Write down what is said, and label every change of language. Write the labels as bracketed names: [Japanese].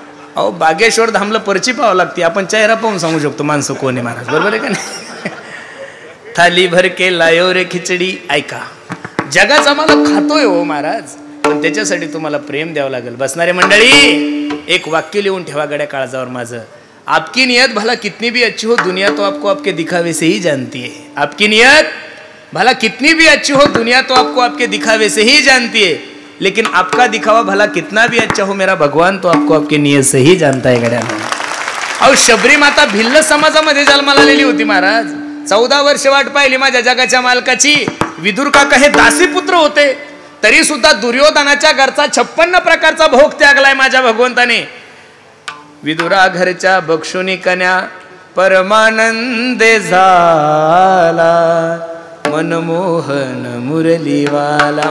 [Marathi] अहो बागेश्वर धामला पर्ची पाहावं लागते, आपण चेहरा पाहून सांगू शकतो माणसं कोण आहे महाराज, बरोबर आहे का नाही. [Marwari (India)] थाली भर के लायो रे खिचडी. [Marathi] ऐका, जगाचा मालक खातोय हो महाराज, पण त्याच्यासाठी तुम्हाला प्रेम द्यावं लागेल. बसणारे मंडळी, एक वाक्य लिहून ठेवा गड्या काळजावर माझं. [Hindi] आपकी नियत भला कितनी भी अच्छी हो, दुनिया तो आपको आपके दिखावे से ही जानती है. आपकी नियत भला कितनी भी अच्छी हो, दुनिया तो आपको आपके दिखावे से ही जानती है, लेकिन आपका दिखावा भला कितना भी अच्छा हो, मेरा भगवान तो आपको आपके नियत से ही जानता है गड्या. [Marathi] अहो शबरी माता भिल्ल समाजामध्ये जन्माला आलेली होती महाराज. 14 वर्ष वाट पाहिली माझ्या जगाच्या मालकाची. विदुर काका हे दासी पुत्र होते, तरी सुद्धा दुर्योधनाच्या घरचा 56 प्रकारचा भोग त्यागलाय माझ्या भगवंताने. विदुरा घरच्या बक्षुनी कन्या परमानंदे झाला, मनमोहन मुरलीवाला.